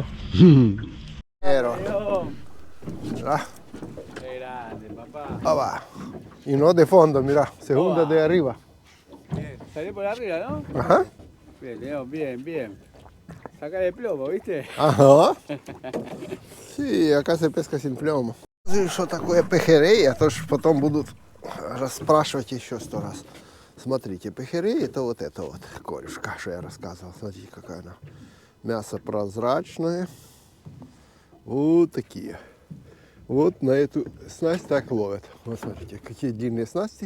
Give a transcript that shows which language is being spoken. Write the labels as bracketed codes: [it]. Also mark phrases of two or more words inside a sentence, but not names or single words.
[es] Pero, ah, Qué grande, papá. ah, va. Y no de fondo, mira, segunda de arriba. Bien, salió por arriba, ¿no? Ajá. Bien, León, bien, bien. Saca de plomo, ¿viste? Ага. Sí, acá se pesca sin пlomo. [ru] Что такое пехерей, а то ж потом будут расспрашивать еще 100 раз. Смотрите, пехерей это вот корюшка, что я рассказывал. Смотрите, какая она Мясо прозрачное. Вот такие. Вот на эту снасть так ловят. Вот смотрите, какие длинные снасти.